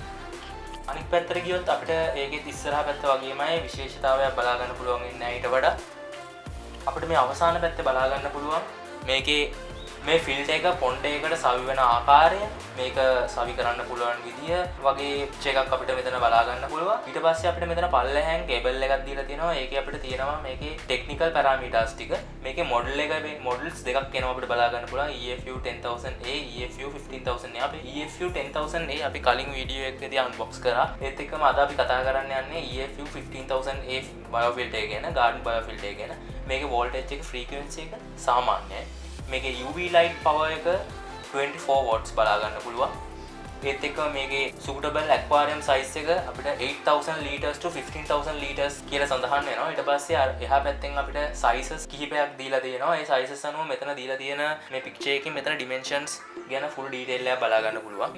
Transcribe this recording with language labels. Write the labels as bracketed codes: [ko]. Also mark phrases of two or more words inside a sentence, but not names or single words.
[si] අනිත් පැත්තට ගියොත් අපිට ඒකේ ඉස්සරහා පැත්ත වගේමයි විශේෂතාවයක් බලා ගන්න පුළුවන් වෙන්නේ ඊට වඩා අපිට මේ අවසාන පැත්තේ බලා ගන්න පුළුවන් මේකේ මේ ෆිල්ටර් එක පොන්ඩ් එකකට සවි වෙන ආකාරය මේක සවි කරන්න පුළුවන් විදිය වගේ එකක් අපිට මෙතන බලා ගන්න පුළුවන්. ඊට පස්සේ අපිට මෙතන පල්ලෙහාන් කේබල් එකක් දීලා තියෙනවා. ඒකේ අපිට තියෙනවා මේකේ [en] technical parameters [si] ටික. මේකේ මොඩල් එක මොඩල්ස් දෙකක් එනවා අපිට බලා ගන්න පුළුවන්. EFU 10000A EFU 15000A. අපි EFU 10000A අපි කලින් වීඩියෝ එකකදී අන්බොක්ස් කරා. ඒත් එක්කම අද අපි කතා කරන්න යන්නේ EFU 15000A biofilter ගැන, [en] garden biofilter [si] ගැන. මේකේ voltage එක frequency එක සාමාන්‍යයි. මේකේ [en] UV light power [si] එක 24 watts බලා ගන්න පුළුවන්. ඒත් එක්කම මේකේ [en] suitable aquarium size [si] එක අපිට [en] 8000 liters to 15000 liters [si] කියලා සඳහන් වෙනවා. ඊට පස්සේ එහා පැත්තෙන් අපිට sizes කිහිපයක් දීලා තියෙනවා. ඒ sizes අනුව මෙතන දීලා තියෙන මේ picture එකකින් මෙතන dimensions ගැන [en] full detail [si] එකක් බලා ගන්න පුළුවන්.